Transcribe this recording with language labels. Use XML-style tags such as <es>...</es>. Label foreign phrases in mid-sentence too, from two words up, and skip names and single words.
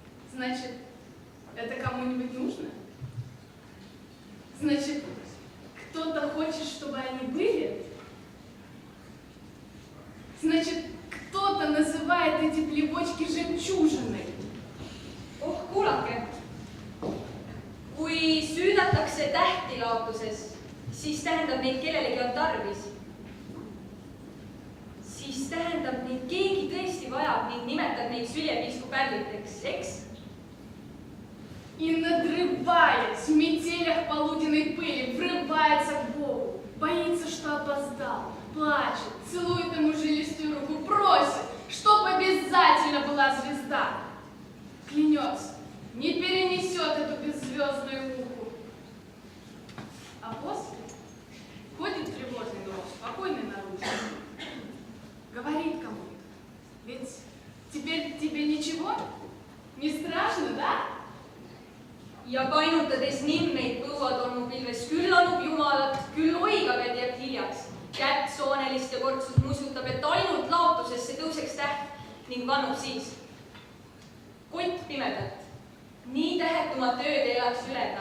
<ru>Значит, это кому-нибудь нужно? Значит, кто-то хочет, чтобы они были? Значит, кто-то называет эти плевочки жемчужиной.</ru> <et>Oh, kuulake. Kui süüdatakse tähti laotuses, siis tähendab neid kellelegi on tarvis. Siis tähendab neid keegi tõesti vajab ning nimetab neid süljepisku pärliteks, eks?</et> <ru>И надрываясь в метелях полуденной пыли, врывается к Богу, боится, что опоздал, плачет, целует ему жилистую руку, просит, чтоб обязательно была звезда. Клянется, не перенесет эту беззвездную муку. А после ходит тревожный дом, спокойный наружу, говорит кому-то, ведь теперь тебе ничего? Не страшно, да?</ru> <et>Ja painutades nimmeid põuatolmu pilves küll anub Jumalat, küll oigab, et jääb hiljaks. Kätt soonelist ja kortsut musutab, et ainult laotusesse tõuseks täht ning vannub siis. Kott pimedat, nii tähetumat ööd elaks üle ta.</et>